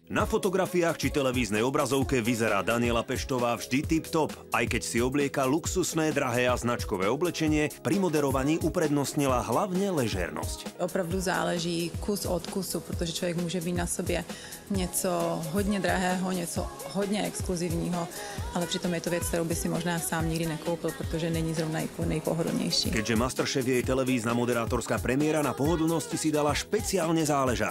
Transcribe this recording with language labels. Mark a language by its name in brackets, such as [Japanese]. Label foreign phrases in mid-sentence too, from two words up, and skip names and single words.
[Slovak] Na fotografiách či televíznej obrazovke vyzerá Daniela Peštová vždy tip-top, aj keď si oblieka luxusné, drahé a značkové oblečenie, pri moderovaní uprednostnila hlavne ležérnosť. [Czech] Opravdu záleží kus od kusu, protože člověk může být na sobě něco hodně drahého, něco hodně exkluzivního, ale přitom je to věc, kterou by si možná sám nikdy nekoupil, protože není zrovna nejpohodlnější. [Slovak] Keďže Masterchef je jej televízna moderátorská premiéra, na pohodlnosti si dala špeciálne záležať.